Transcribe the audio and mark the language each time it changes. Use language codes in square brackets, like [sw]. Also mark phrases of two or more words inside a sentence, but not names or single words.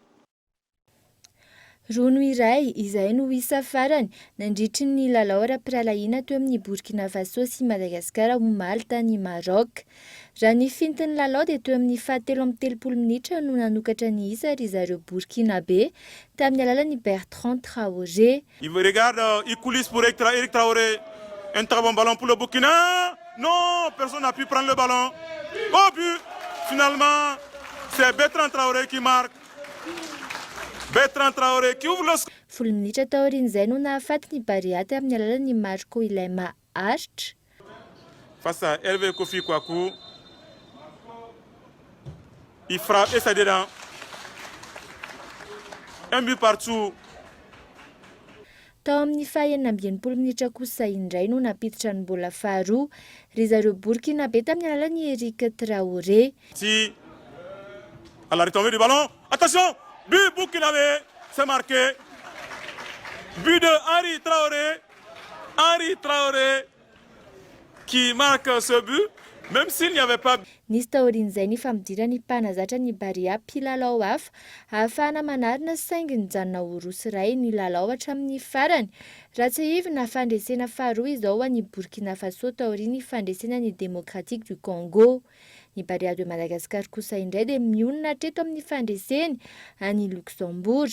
[mg] Rono iray izay no isa farany nandritry ny lalao ara-piralahiana teo amin'ny Burkina Faso sy Madagasikara omaly tany Maroc. Raha ny fintin'ny lalao dia teo amin'ny 7:30 minitra no nanokatra ny isa ry zareo Burkinabe tamin'ny alalan'ny Bertrand Traoré. [fr] Il regarde, il coulisse pour Eric Traoré. Un très bon ballon pour le Burkina. Non, personne n'a pu prendre le ballon. Au but, finalement, c'est Bertrand Traoré qui marque. Bertrand Traoré qui ouvre le score. [mg] 10 minitra tao aorian'izay no nahafaty ny Bariaty amin'ny alalan'ny Marco Ilaima Arch. [fr] Face à Hervé Kofi Kouakou. Il frappe et ça dedans. Un but partout. [mg] Tao amin'ny 20 minitra kosa indray no napiditra ny bola faharoa ry zareo Burkinabe tamin'ny alalan'ny Eric Traoré. [fr] Si à la retombée du ballon, attention, but Burkinabé, c'est marqué. But de Henri Traoré qui marque ce but, même s'il n'y avait pas. [mg] Nisy taorin'izay ny famidira ny mpanazatra ny Baria mpilalao hafa ahafahana manarina saingy nijanona ho rosy iray ny lalao hatramin'ny farany. Raha tsy hivina fandresena faharoa izao ho an'ny Burkina Faso taoriny fandresena ny Démocratique du Congo. Ny Baria de Madagascar kosa indray dia mionona hatreto amin'ny fandreseny any Luxembourg.